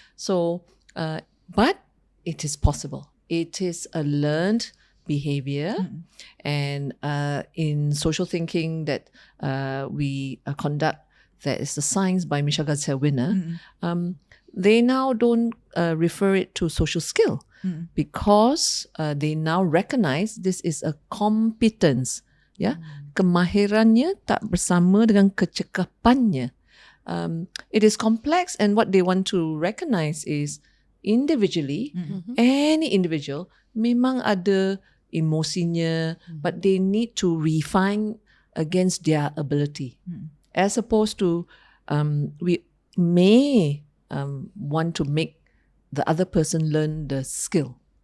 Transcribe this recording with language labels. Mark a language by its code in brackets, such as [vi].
[en] So, but it is possible. It is a learned behavior, and in social thinking that we conduct, that is the science by Michelle Garcia winner. They now don't refer it to social skill because they now recognize this is a competence. [ms] Kemahirannya tak bersama dengan kecekapannya. [en] It is complex, and what they want to recognize is individually, any individual [ms] memang ada emosinya, [en] but they need to refine against their ability. As opposed to we may want to make the other person learn the skill.